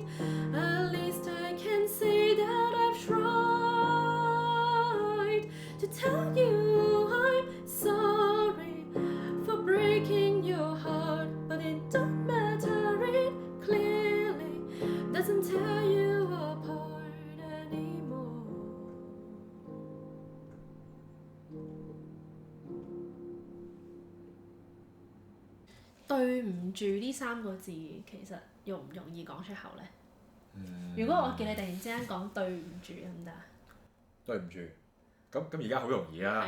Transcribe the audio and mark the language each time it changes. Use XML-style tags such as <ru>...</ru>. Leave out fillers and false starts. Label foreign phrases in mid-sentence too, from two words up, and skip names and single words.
<en>At least I can say that I've tried to tell you I'm sorry for breaking your heart, but it don't matter, it clearly doesn't tear you apart anymore.</en> <yue>對唔住呢3個字其實容唔容易講出口呢？如果我叫你突然之間講對唔住得唔得啊？對唔住，咁而家好容易啊，</yue>